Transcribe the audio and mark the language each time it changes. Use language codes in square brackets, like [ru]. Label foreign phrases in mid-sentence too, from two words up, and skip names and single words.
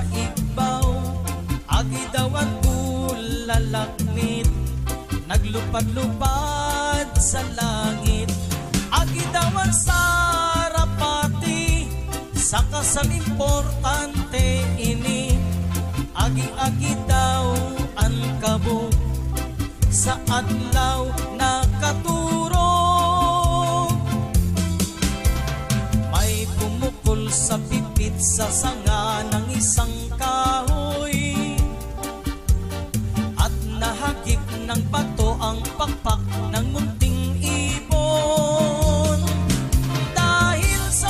[hil] ibaw agi daw ang bulalaknit naglupad-lupad sa langit agi daw ang sarapati sa kasal importante ini agi-agi daw ang kabog sa adlaw na katurong [tl] may pumukol sa pipit sa sanga ng isang kahoy at nahagip ng bato ang pakpak ng munting ibon dahil sa